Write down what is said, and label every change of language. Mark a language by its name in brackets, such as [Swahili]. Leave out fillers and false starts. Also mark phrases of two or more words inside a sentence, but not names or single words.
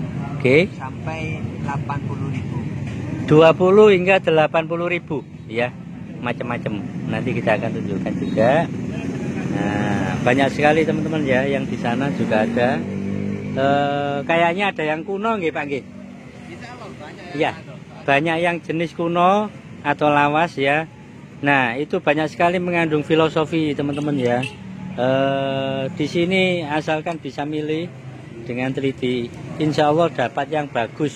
[Indonesian] Oke. sampai 80.000. 20 hingga 80.000 ya. Macam-macam. Nanti kita akan tunjukkan juga. Nah, banyak sekali teman-teman ya yang di sana juga ada. Kayaknya ada yang kuno nggih, Pak nggih? Iya. Banyak yang jenis kuno atau lawas ya. Nah, itu banyak sekali mengandung filosofi teman-teman ya. Di sini asalkan bisa milih dengan teliti, [Arabic] إن شاء الله [Indonesian] dapat yang bagus.